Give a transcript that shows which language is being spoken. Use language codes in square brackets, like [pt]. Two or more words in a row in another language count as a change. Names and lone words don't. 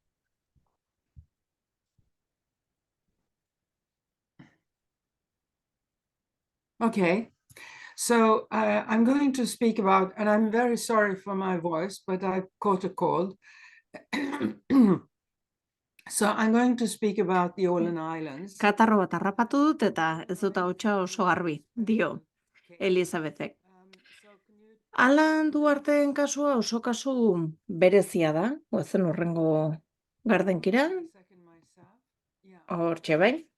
[en] Okay. So I'm going to speak about, and I'm very sorry for my voice, but I've caught a cold. So I'm going to speak about the Åland Islands. [eu] Katarro bat harrapatu dut eta ez dut ahotsa oso garbi, dio Elisabethek. Duarteen kasua oso kasu berezia da, goazen horrengo gardenkira, hortxe bai.